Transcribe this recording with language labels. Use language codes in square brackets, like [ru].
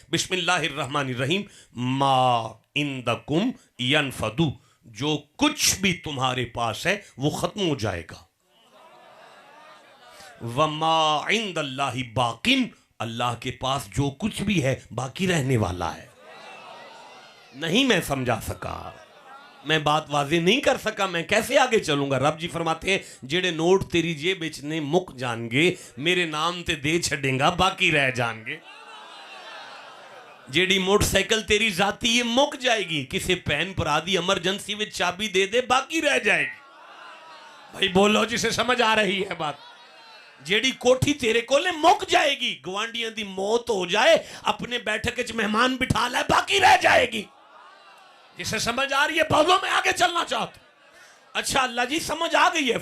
[ur] بسم اللہ الرحمن الرحیم. [ar] ما عندکم ینفد, [ur] جو کچھ بھی تمہارے پاس ہے وہ ختم ہو جائے گا. [ar] وَمَا عِنْدَ اللَّهِ بَاقٍ, [ur] اللہ کے پاس جو کچھ بھی ہے باقی رہنے والا ہے. نہیں میں سمجھا سکا, میں بات واضح نہیں کر سکا, میں کیسے آگے چلوں گا. [pa] رب جی فرماتے ہیں جڑے نوٹ تیری جیب وچ نے مک جان گے میرے نام تے دے چھڈیں گا باقی رہ جان گے. جیڑی موٹر سائیکل تیری ذاتی یہ مک جائے گی, کسے پین پر آدھی ایمرجنسی وچ چابی دے دے باقی رہ جائے گی. [ur] بھائی بولو جسے سمجھ آ رہی ہے بات. [pa] جیڑی کوٹھی تیرے کولے مک جائے گی, گوانڈیاں دی موت ہو جائے اپنے بیٹھک وچ مہمان بٹھا لے باقی رہ جائے گی. [ur] جسے سمجھ آ رہی ہے بولو, میں آگے چلنا چاہتا ہوں. اچھا اللہ جی سمجھ آ گئی ہے.